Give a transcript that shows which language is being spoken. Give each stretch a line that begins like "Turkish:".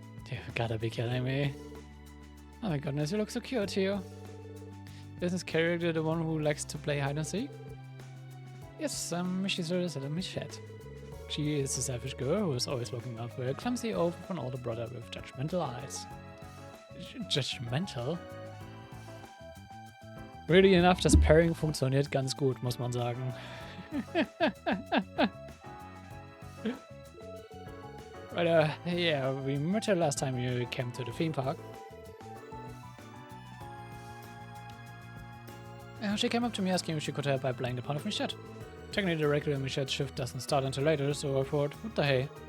English: You've gotta be kidding me. Oh my goodness, you look so cute here. Is this character the one who likes to play hide and seek? Yes, she's a little Michette. She is a selfish girl who is always looking out for a clumsy old and older brother with judgmental eyes. Judgmental? Really enough,
German: das Pairing funktioniert ganz gut, muss man sagen.
English: But yeah, we met her last time you came to the theme park. She came up to me asking if she could help by playing the part of Michette. Technically, the regular Michette's shift doesn't start until later, so I thought, what the hey?